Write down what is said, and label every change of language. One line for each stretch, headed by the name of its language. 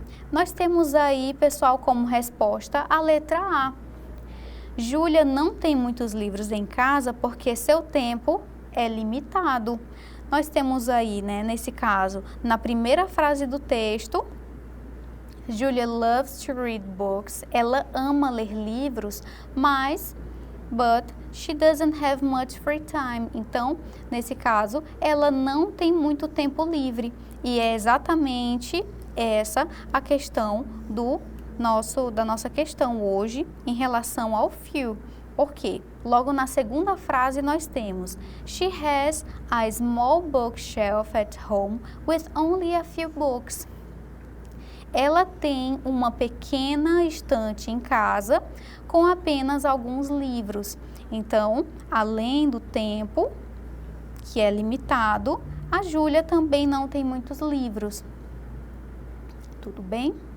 Portuguese: Nós temos aí, pessoal, como resposta a letra A. Júlia não tem muitos livros em casa porque seu tempo é limitado. Nós temos aí, né, nesse caso, na primeira frase do texto,
English: Julia loves to read books.
Portuguese: Ela ama ler livros, mas,
English: but she doesn't have much free time.
Portuguese: Então, nesse caso, ela não tem muito tempo livre. E é exatamente essa a questão da nossa questão hoje em relação ao few. Por quê? Logo na segunda frase nós temos
English: she has a small bookshelf at home with only a few books.
Portuguese: Ela tem uma pequena estante em casa com apenas alguns livros. Então, além do tempo, que é limitado, a Júlia também não tem muitos livros. Tudo bem?